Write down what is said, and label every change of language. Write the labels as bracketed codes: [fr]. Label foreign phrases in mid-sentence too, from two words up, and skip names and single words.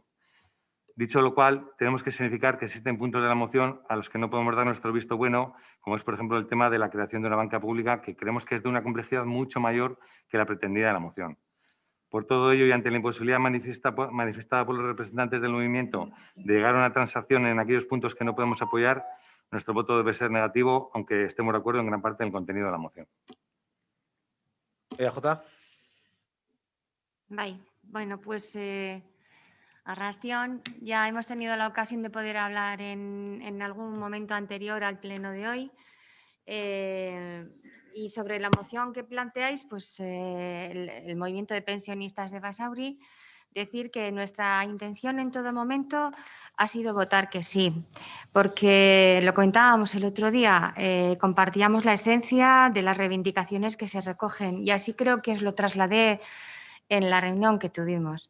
[es] Dicho lo cual, tenemos que significar que existen puntos de la moción a los que no podemos dar nuestro visto bueno, como es, por ejemplo, el tema de la creación de una banca pública, que creemos que es de una complejidad mucho mayor que la pretendida de la moción. Por todo ello y ante la imposibilidad manifestada por los representantes del movimiento de llegar a una transacción en aquellos puntos que no podemos apoyar, nuestro voto debe ser negativo, aunque estemos de acuerdo en gran parte del contenido de la moción. EAJ. Bai, bueno, pues Arrastión, ya hemos tenido la ocasión de poder hablar en algún momento anterior al pleno de hoy. Y sobre la moción que planteáis, pues el movimiento de pensionistas de Basauri, decir que nuestra intención en todo momento ha sido votar que sí, porque lo comentábamos el otro día, compartíamos la esencia de las reivindicaciones que se recogen y así creo que os lo trasladé en la reunión que tuvimos.